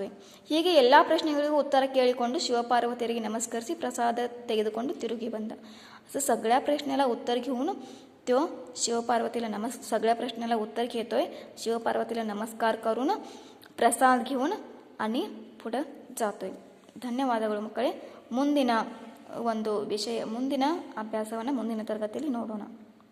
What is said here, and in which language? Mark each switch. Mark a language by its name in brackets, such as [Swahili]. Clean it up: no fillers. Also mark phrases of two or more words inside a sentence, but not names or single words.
[Kannada] ಹೀಗೆ ಎಲ್ಲ ಪ್ರಶ್ನೆಗಳಿಗೂ ಉತ್ತರ ಕೇಳಿಕೊಂಡು ಶಿವಪಾರ್ವತಿಯರಿಗೆ नमस्कರಿಸಿ प्रसाद ತೆಗೆದುಕೊಂಡು ತಿರುಗಿ ಬಂದ. [Marathi] असं सगळ्या प्रश्नाला उत्तर घेऊन तो शिवपार्वतीला सगळ्या प्रश्नाला उत्तर घेतोय. शिवपार्वतीला नमस्कार करून प्रसाद घेऊन आणि पुढे जातोय. [Kannada] ಧನ್ಯವಾದಗಳು ಮಕ್ಕಳೇ. ಮುಂದಿನ ಒಂದು ವಿಷಯ, ಮುಂದಿನ ಅಭ್ಯಾಸವನ್ನು ಮುಂದಿನ ತರಗತಿಯಲ್ಲಿ ನೋಡೋಣ.